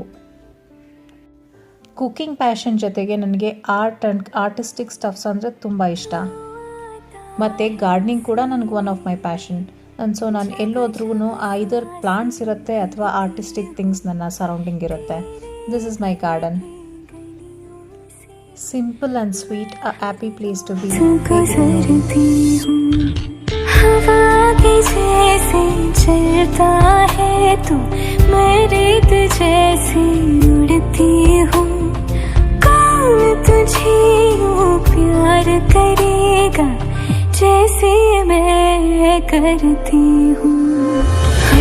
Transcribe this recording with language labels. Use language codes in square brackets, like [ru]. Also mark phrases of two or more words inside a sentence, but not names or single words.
[en] cooking passion [kn] ಜೊತೆಗೆ ನನಗೆ [en] artistic stuffs [kn] ಅಂದರೆ ತುಂಬ ಇಷ್ಟ. ಮತ್ತು ಗಾರ್ಡನಿಂಗ್ ಕೂಡ ನನಗೆ [en] one of my passion. [kn] ಸೊ ನಾನು ಎಲ್ಲೋದ್ರೂ [en] either plants [kn] ಇರುತ್ತೆ ಅಥವಾ [en] artistic things [kn] ನನ್ನ ಸರೌಂಡಿಂಗ್ ಇರುತ್ತೆ. [en] This is my garden. Simple and sweet, A happy place to be. [hi] जैसे चलता है तू, मैं रेत जैसी उड़ती हूँ. कौन तुझे यूं प्यार करेगा जैसे मैं करती हूँ.